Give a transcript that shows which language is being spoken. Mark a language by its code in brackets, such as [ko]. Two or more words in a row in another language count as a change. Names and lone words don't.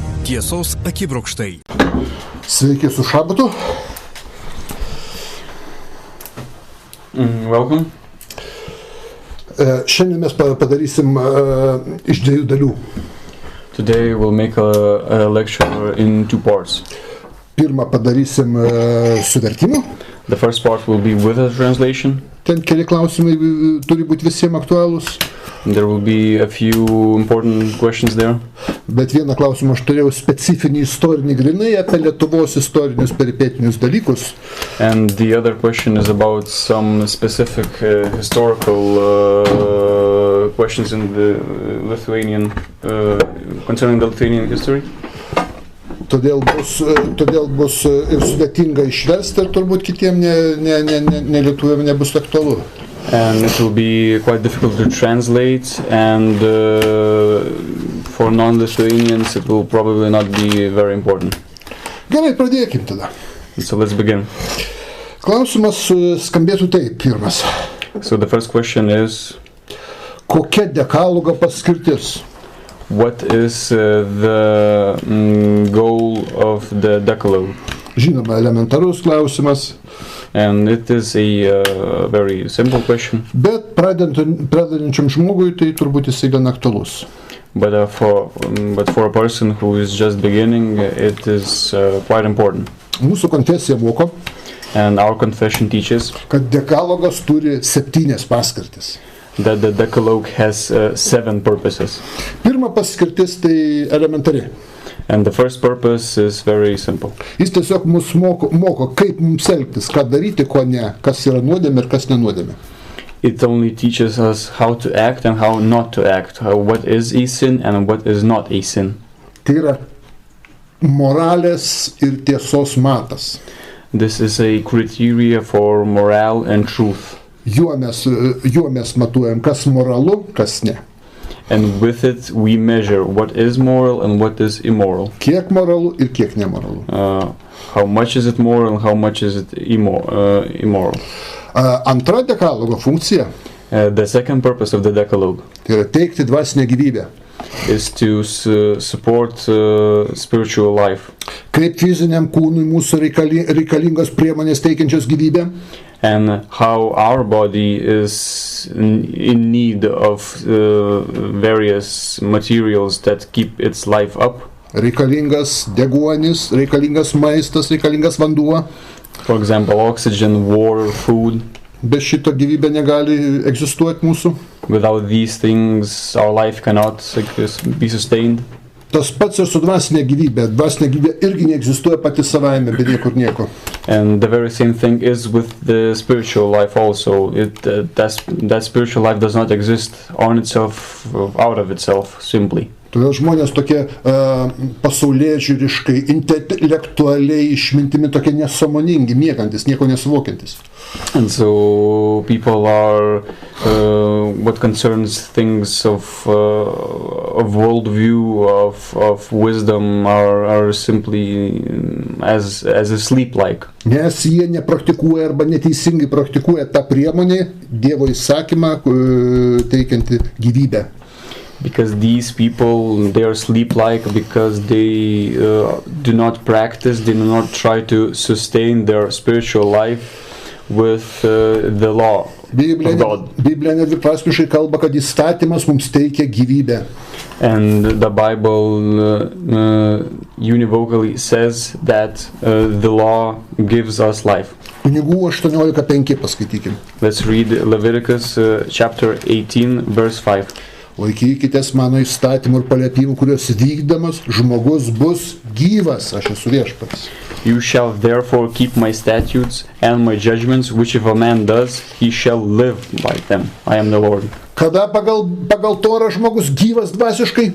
[lt] Tiesos akibrokštai. Sveiki su Šabatu. [en] Welcome. [lt] Šiandien mes padarysim iš dviejų dalių. [en] Today we'll make a lecture in two parts. [lt] Pirmą padarysim su vertimu. [en] The first part will be with a translation. [lt] Ten keli klausimai turi būti visiems aktualūs. [en] There will be a few important questions there. [lt] Bet vieną klausimą aš turėjau specifinį istorinį grinai apie Lietuvos istorinius peripetinius dalykus. [en] And the other question is about some specific historical questions in the Lithuanian, concerning the Lithuanian history. [lt] Todėl bus ir sudėtinga išversti ir turbūt kitiem ne lietuviam nebus aktualu. [en] And it will be quite difficult to translate, and for non-Lithuanians it will probably not be very important. [lt] Gerai, pradėkim tada. [en] So let's begin. [lt] Klausimas skambėtų taip, pirmas. [en] So the first question is, [lt] kokia dekalogo paskirtis? [en] what is the goal of the Decalogue? [lt] Žinoma, elementarus klausimas. [en] And it is a very simple question. [lt] Bet pradedančiam žmogui tai turbūt jisai gan aktualus. [en] But for a person who is just beginning, it is quite important. [lt] Mūsų konfesija moko, [en] And our confession teaches [lt] kad dekalogas turi 7 paskirtis. [en] that the Decalogue has 7 purposes. [lt] Pirma paskirtis tai elementari. [en] And the first purpose is very simple. [lt] Jis tiesiog mus moko, kaip mums elgtis, ką daryti, ko ne, kas yra nuodėmė ir kas nenuodėmė. [en] It only teaches us how to act and how not to act, what is a sin and what is not a sin. [lt] Tai yra moralės ir tiesos matas. [en] This is a criteria for morale and truth. [lt] Juo mes matuojam, kas moralu, kas ne. [en] And with it we measure what is moral and what is immoral. [lt] Kiek moralu ir kiek nemoralu. [en] How much is it moral and how much is it immoral. [lt] Antra dekalogo funkcija [en] The second purpose of the Decalogue [lt] tai yra teikti dvasinę gyvybę. [en] is to support spiritual life. [lt] Kaip fiziniam kūnui mūsų reikalingos priemonės teikiančios gyvybę. [en] And how our body is in need of various materials that keep its life up. [lt] Reikalingas deguonis, reikalingas maistas, reikalingas vanduo. [en] For example, oxygen, water, food. [lt] Be šito gyvybė negali egzistuoti mūsų. [en] Without these things, our life cannot be sustained. [lt] Tas pats ir su dvasinė gyvybė. Dvasinė gyvybė irgi neegzistuoja pati savaime, be niekur nieko. [en] And the very same thing is with the spiritual life also. That spiritual life does not exist on itself, out of itself, simply. [lt] Todėl žmonės tokie pasaulėžiūriškai, intelektualiai išmintimi tokie nesąmoningi, miegantis, nieko nesuvokiantis. [en] And so people are, what concerns things of worldview, of wisdom, are simply as asleep-like. [lt] Nes jie nepraktikuoja arba neteisingai praktikuoja tą priemonę, Dievo įsakymą teikianti gyvybę. [en] Because these people, they are sleep-like because they do not practice, they do not try to sustain their spiritual life with the law of God. [lt] Biblija nedviprasmiškai kalba, kad įstatymas mums teikia gyvybę. [en] And the Bible univocally says that the law gives us life. [lt] Kunigų 18:5 paskaitykim. [en] Let's read Leviticus chapter 18, verse 5. [lt] Laikykitės mano įstatymų ir paliepimų, kurios vykdamas žmogus bus gyvas. Aš esu viešpats. [en] You shall therefore keep my statutes and my judgments, which if a man does, he shall live by them. I am the Lord. [lt] Kada pagal Torą žmogus gyvas dvasiškai?